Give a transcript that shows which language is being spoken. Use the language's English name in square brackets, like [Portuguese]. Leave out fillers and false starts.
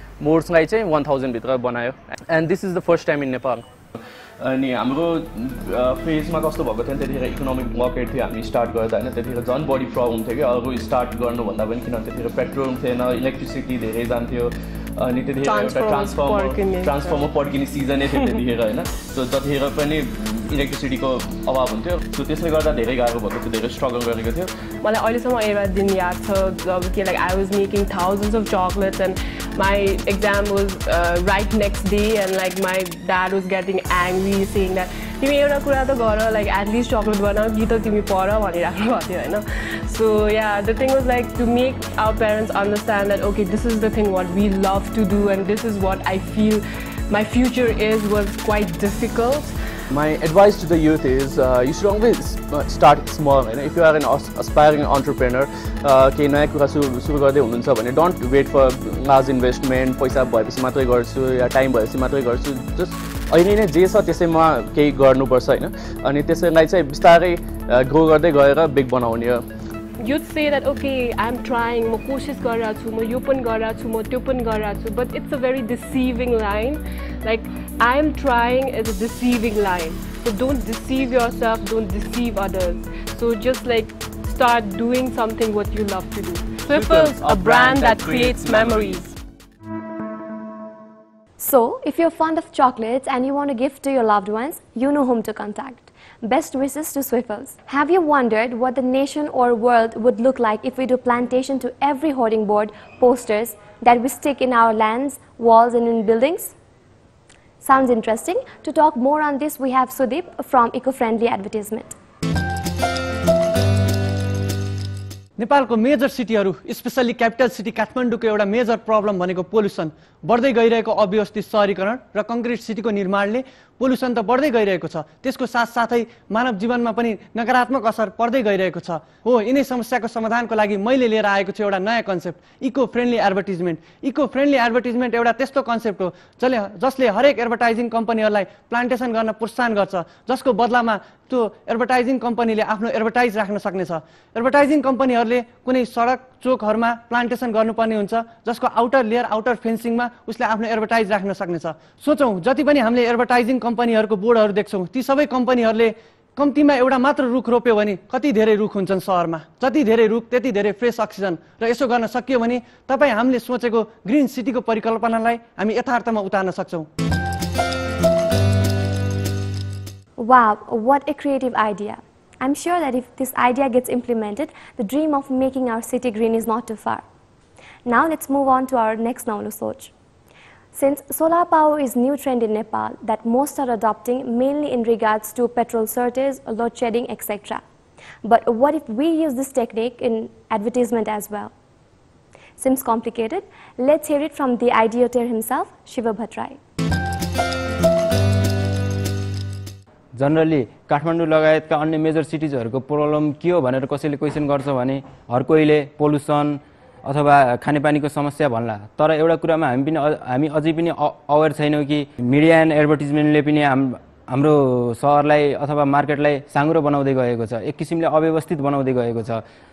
[Nepali] मोड्सलाई चाहिँ 1,000 भित्र बनायो [English] and this is the first time in Nepal [Nepali] अनि हाम्रो फेजमा कस्तो भएको थियो त्यतिखेर इकोनोमिक ब्लकेट थियो हामी स्टार्ट गर्दा होइन त्यतिखेर झन् बढी प्रब्लम थियो कि अरू स्टार्ट गर्नुभन्दा पनि किनभने त्यतिखेर पेट्रोल थिएन इलेक्ट्रिसिटी धेरै जान्थ्यो अनि त्यतिखेर एउटा ट्रान्सफर्मर पड्किने सिजनै थियो त्यतिखेर होइन सो जतिखेर पनि इलेक्ट्रिसिटीको अभाव हुन्थ्यो सो त्यसले गर्दा धेरै गाह्रो भएको थियो धेरै स्ट्रगल गरेको थियो मलाई अहिलेसम्म एउटा दिन याद छ जब कि [English] like I was making thousands of chocolates and my exam was right next day and like my dad was getting angry saying that [Nepali] तिमी एउटा कुरा त गर [English] like at least chocolate बनाऊ [Nepali] कि त तिमी पढ भनिराख्नु भएको थियो हैन [English] so yeah the thing was like to make our parents understand that okay this is the thing what we love to do and this is what I feel my future is was quite difficult. My advice to the youth is you should always start small. If you are an aspiring entrepreneur, [Nepali] केही नयाँ कुरा सुरु गर्दै हुनुहुन्छ भने [English] don't wait for large investment, [Nepali] पैसा भएपछि मात्रै गर्छु या टाइम भएपछि मात्रै गर्छु. जस्ट अहिले नै जे छ त्यसैमा केही गर्नुपर्छ हैन अनि त्यसैलाई चाहिँ बिस्तारै ग्रो गर्दै गएर बिग बनाउने हो. [English] You'd say that okay I'm trying [Nepali] म कोशिश गरिरहेको छु [English] म यो पनि गरिरहेको छु म त्यो पनि गरिरहेको छु but it's a very deceiving line like I am trying is a deceiving line so don't deceive yourself don't deceive others so just like start doing something what you love to do. Swiffles, a brand that creates memories. So, if you're fond of chocolates and you want to gift to your loved ones, you know whom to contact. Best wishes to Swiffles. Have you wondered what the nation or world would look like if we do plantation to every hoarding board, posters that we stick in our lands, walls and in buildings? Sounds interesting. To talk more on this, we have Sudeep from Eco-Friendly Advertisement. [Nepali] नेपालको major सिटीहरू specially capital city काठमाडौँको एउटा major problem भनेको pollution बढ्दै गइरहेको अव्यवस्थित सहरीकरण र concrete सिटीको निर्माणले पोल्युसन त बढ्दै गइरहेको छ त्यसको साथसाथै मानव जीवनमा पनि नकारात्मक असर पर्दै गइरहेको छ हो यिनै समस्याको समाधानको लागि मैले लिएर आएको छु एउटा नयाँ कन्सेप्ट इको फ्रेन्डली एडभर्टिजमेन्ट एउटा त्यस्तो कन्सेप्ट हो जसले हरेक एडभर्टाइजिङ कम्पनीहरूलाई प्लान्टेसन गर्न प्रोत्साहन गर्छ जसको बदलामा त्यो एडभर्टाइजिङ कम्पनीले आफ्नो एडभर्टाइज राख्न सक्नेछ एडभर्टाइजिङ कम्पनीहरूले कुनै सडक चोकहरूमा प्लान्टेसन गर्नुपर्ने हुन्छ जसको आउटर लेयर आउटर फेन्सिङमा उसले आफ्नो एडभर्टाइज राख्न सक्नेछ सोचौँ जति पनि हामीले एडभर्टाइजिङ कम्पनीहरूको बोर्डहरू देख्छौँ ती सबै कम्पनीहरूले कम्तीमा एउटा मात्र रुख रोप्यो भने कति धेरै रुख हुन्छन् सहरमा जति धेरै रुख त्यति धेरै फ्रेस अक्सिजन र यसो गर्न सकियो भने तपाईँ हामीले सोचेको ग्रिन सिटीको परिकल्पनालाई हामी यथार्थमा उतार्न सक्छौँ. [English] Wow, what a creative idea. I'm sure that if this idea gets implemented, the dream of making our city green is not too far. Now let's move on to our next Naulu Soch. Since solar power is new trend in Nepal that most are adopting mainly in regards to petrol shortage, load shedding, etc. But what if we use this technique in advertisement as well? Seems complicated. Let's hear it from the ideator himself, Shiva Bhattrai. [Nepali] Generally Kathmandu लगायतका अन्य major सिटिजहरूको problem के हो भनेर कसैले question गर्छ भने हर कोहीले pollution अथवा खानेपानीको समस्या भन्ला तर एउटा कुरामा हामी अझै पनि अवेर छैनौँ कि मिडिया एन्ड एडभर्टिजमेन्टले पनि हाम्रो सहरलाई अथवा मार्केटलाई साँघुरो बनाउँदै गएको छ एक किसिमले अव्यवस्थित बनाउँदै गएको छ.